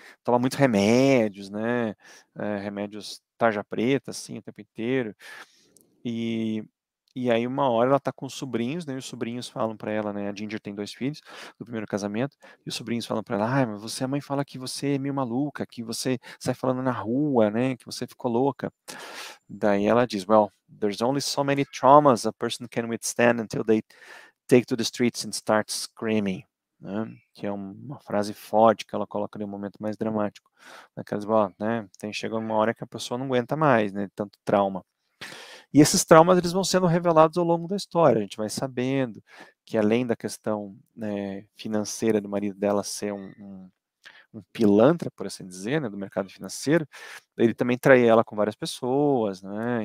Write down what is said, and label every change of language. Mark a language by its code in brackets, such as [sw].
[pt] Toma muitos remédios, né? Remédios tarja preta, assim, o tempo inteiro. E, e aí uma hora ela está com os sobrinhos, né? E os sobrinhos falam para ela, né? A Ginger tem 2 filhos do primeiro casamento, e os sobrinhos falam para ela, mas a mãe fala que você é meio maluca, que você sai falando na rua, né? Que você ficou louca. Daí ela diz, [en] well, there's only so many traumas a person can withstand until they take to the streets and start screaming, né? [pt] Que é uma frase forte que ela coloca no momento mais dramático. Naquelas, né? Chega uma hora que a pessoa não aguenta mais, né? Tanto trauma. E esses traumas eles vão sendo revelados ao longo da história. A gente vai sabendo que além da questão, né, financeira do marido dela ser um pilantra, por assim dizer, né, do mercado financeiro, ele também trai ela com várias pessoas, né?